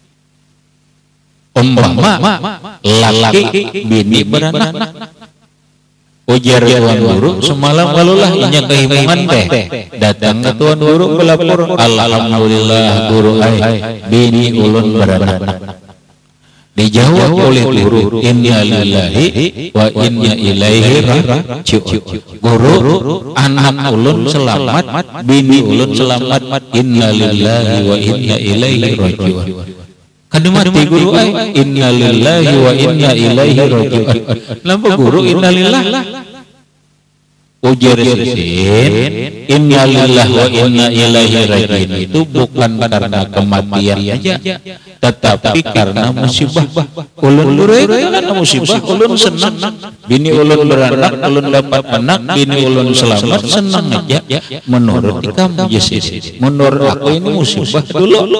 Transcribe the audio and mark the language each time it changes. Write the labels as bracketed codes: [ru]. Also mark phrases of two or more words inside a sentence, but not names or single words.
[bjn] Umpama laki bini beranak, ujar tuan guru semalam walulah inya kehimungan teh, datang ke tuan guru melapor, alhamdulillah guru bini ulun beranak. Dijawab oleh guru, [ar] inna lillahi wa inna ilaihi raji'un. [bjn] Guru, anak ulun selamat, bini ulun selamat, [ar] inna lillahi wa inna ilaihi raji'un. [bjn] Kademati guru [ar] inna lillahi wa inna ilaihi raji'un. [bjn] Lampu guru [ar] inna lillahi [bjn] ujar sin [ar] inna lillahi wa inna ilaihi raji'un [bjn] itu bukan karena kematian aja, tetapi karena musibah. Ulun karena musibah, ulun senang. Bini ulun beranak, ulun dapat anak, bini ulun selamat, senang aja. Menurut kamu Yesus, menurut aku ini musibah dulu.